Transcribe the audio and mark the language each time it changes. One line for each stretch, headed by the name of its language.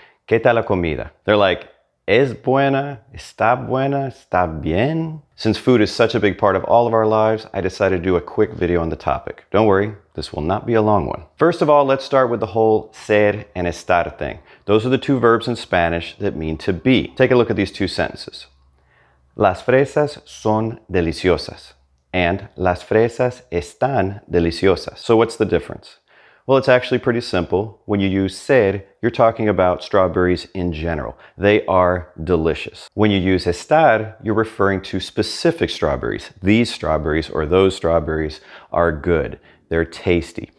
Spanish: ¿Qué tal la comida?
English: They're like,
Spanish: ¿es buena? ¿Está buena? ¿Está bien?
English: Since food is such a big part of all of our lives, I decided to do a quick video on the topic. Don't worry, this will not be a long one. First of all, let's start with the whole ser and estar thing. Those are the two verbs in Spanish that mean to be. Take a look at these two sentences.
Spanish: Las fresas son deliciosas and las fresas están deliciosas.
English: So what's the difference? Well, it's actually pretty simple. When you use ser, you're talking about strawberries in general. They are delicious. When you use estar, you're referring to specific strawberries. These strawberries or those strawberries are good. They're tasty.